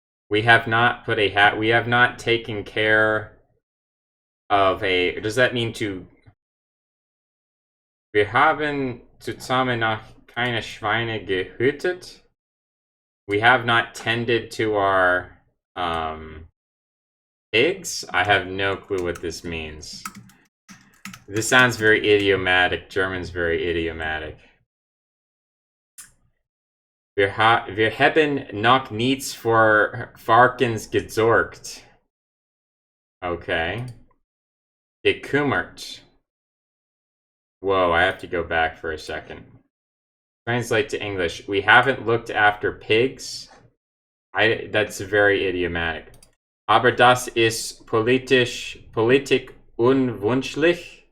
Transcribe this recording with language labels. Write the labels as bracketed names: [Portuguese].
[English] We have not put a hat, we have not taken care of a, does that mean to, [German] wir haben zusammen noch keine Schweine gehütet? [English] We have not tended to our pigs? I have no clue what this means. This sounds very idiomatic. German's very idiomatic. [German] Wir haben noch nichts für Farkens gesorgt. Okay. Gekümmert. [English] Whoa, I have to go back for a second. Translate to English. We haven't looked after pigs. That's very idiomatic. [German] Aber das ist politik unwünschlich.